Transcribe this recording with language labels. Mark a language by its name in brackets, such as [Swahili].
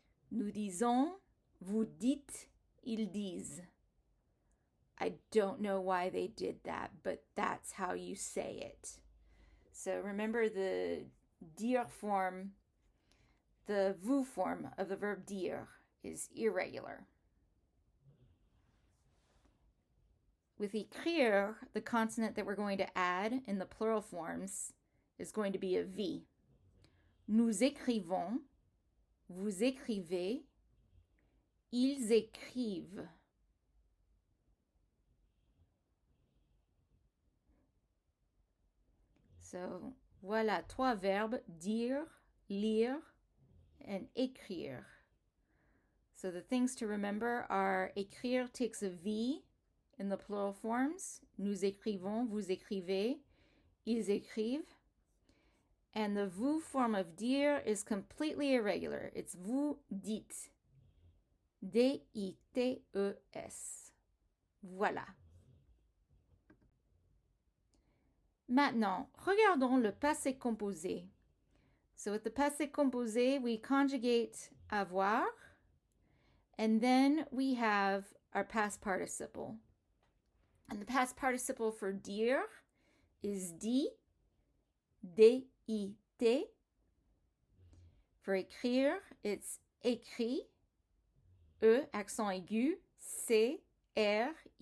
[French] Nous disons, vous dites, ils disent. [English] I don't know why they did that, but that's how you say it. So remember the dire form, the vous form of the verb dire is irregular. With écrire, the consonant that we're going to add in the plural forms is going to be a V. [French] Nous écrivons, vous écrivez, ils écrivent. So, voilà trois verbes, dire, lire, and écrire. [English] So the things to remember are écrire takes a V in the plural forms. [French] Nous écrivons, vous écrivez, ils écrivent. [English] And the vous form of dire is completely irregular. It's vous dites. D-I-T-E-S. Voilà. [French] Maintenant, regardons le passé composé. [English] So with the passé composé, we conjugate avoir, and then we have our past participle. And the past participle for dire is dit, D-I-T. For écrire, it's écrit, E, accent aigu, C-R-I-T.